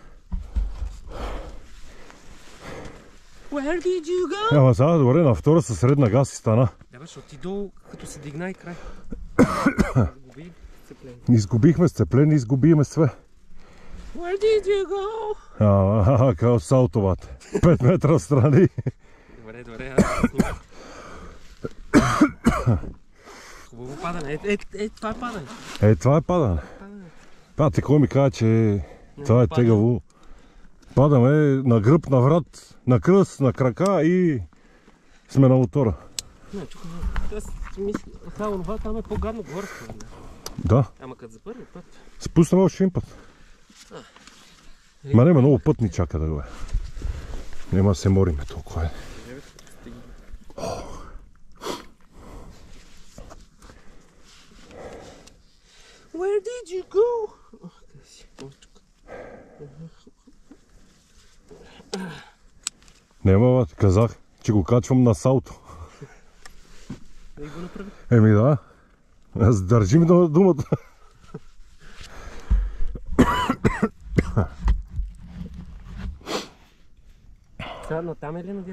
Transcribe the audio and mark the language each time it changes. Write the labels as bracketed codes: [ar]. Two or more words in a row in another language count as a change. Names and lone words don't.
[en] Where did you go? [bg] Ама сега добре, на втора със средна газ и стана. Да бе, защото ти долу, като се дигна и край. Изгуби сцепление. Изгубихме сцепление, изгубиме све. [en] Where did you go? [bg] Као салтовата. 5 метра страни. Добре, хубаво падане. Това е падане. Това е падане. Пати, кой ми каза, че това е тегаво. Падаме на гръб, на врат, на кръст, на крака и сме на мотора. Не, чукай, аз мисля, това там е по-гадно горе. Да. Ама като за първи път. Спуснем още един път. Ма нема, много път ни чака да го е. Нема да се мориме толкова. [en] Where did you go? [bg] Нема, казах, че го качвам на салто. Да го направи. Еми да, аз държим на думата. Сега натам или надясно?